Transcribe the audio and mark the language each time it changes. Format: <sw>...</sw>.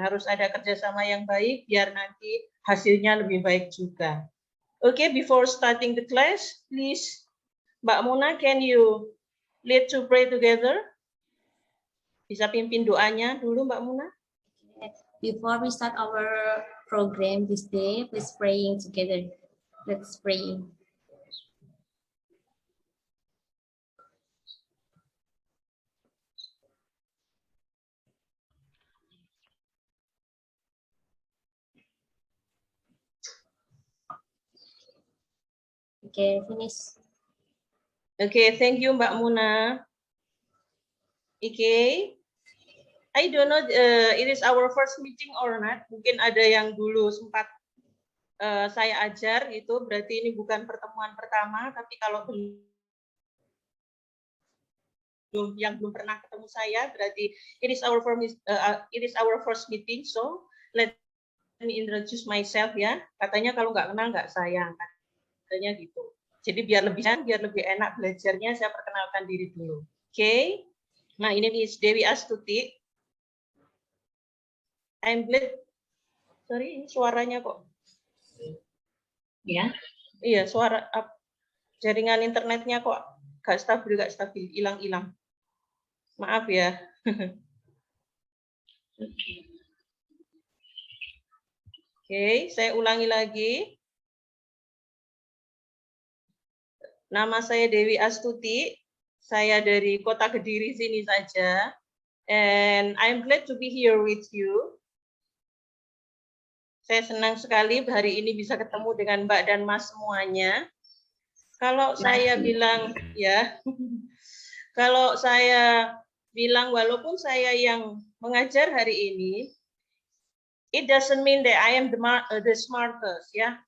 <id>Harus ada kerjasama yang baik biar nanti hasilnya lebih baik juga.</id> <en>Okay, before starting the class, please, Mbak Muna, can you lead to pray together?</en> <id>Bisa pimpin doanya dulu, Mbak Muna?</id> <en>Before we start our program this day, please praying together. Let's pray. Okay, finish. Okay, thank you, Mbak Muna. Okay. I don't know, it is our first meeting or not.</en> <id>Mungkin ada yang dulu sempat saya ajar, itu berarti ini bukan pertemuan pertama. Tapi kalau yang belum pernah ketemu saya, berarti</id> <en>it is our first meeting. So let me introduce myself</en> <id>ya. Katanya kalau nggak kenal nggak sayang, katanya gitu. Jadi biar lebih enak belajarnya, saya perkenalkan diri dulu. Okay. Nah ini Dewi Astuti.</id> <en>I'm glad. Sorry,</en> <id>ini suaranya kok. Ya. Iya, suara jaringan internetnya kok gak stabil, hilang-hilang. Maaf ya. Oke, saya ulangi lagi. Nama saya Dewi Astuti. Saya dari Kota Kediri sini saja.</id> <en>And I'm glad to be here with you.</en> <id>Saya senang sekali hari ini bisa ketemu dengan Mbak dan Mas semuanya. Kalau saya bilang ya, kalau saya bilang walaupun saya yang mengajar hari ini,</id> <en>it doesn't mean that I am the smartest</en> <id>ya.</id>